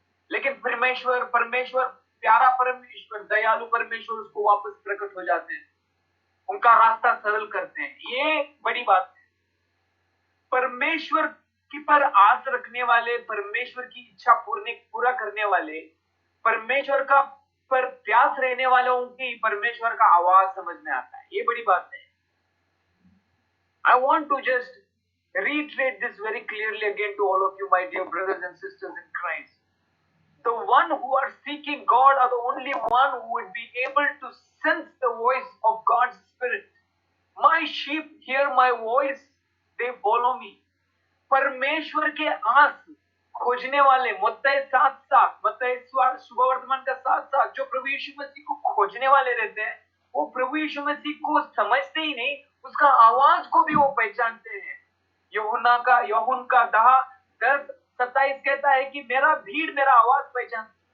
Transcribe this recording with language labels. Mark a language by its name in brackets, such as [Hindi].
[Hindi] लेकिन परमेश्वर प्यारा परमेश्वर, दयालु परमेश्वर उसको वापस प्रकट हो जाते हैं, उनका रास्ता सरल करते हैं। ये बड़ी बात है। परमेश्वर की पर आस रखने वाले, परमेश्वर की इच्छा पूरा करने वाले, परमेश्वर का पर प्यास रहने वालों की परमेश्वर का आवाज समझ में आता है। ये बड़ी बात है। [English] I want to just reiterate this very clearly again to all of you, my dear brothers and sisters in Christ. The one who are seeking God are the only one who would be able to sense the voice of God's Spirit. My sheep hear my voice, they follow me. [Hindi] परमेश्वर के आस खोजने वाले, मत्ती 7:7, मत्ती शुभ वर्तमान का 7:7, जो प्रभु यीशु मसीह को खोजने वाले रहते हैं, वो प्रभु यीशु मसीह को समझते ही नहीं, उसका आवाज को भी वो पहचानते हैं। यूहन्ना का 10:27 कहता है कि मेरा भीड़ मेरा आवाज पहचान।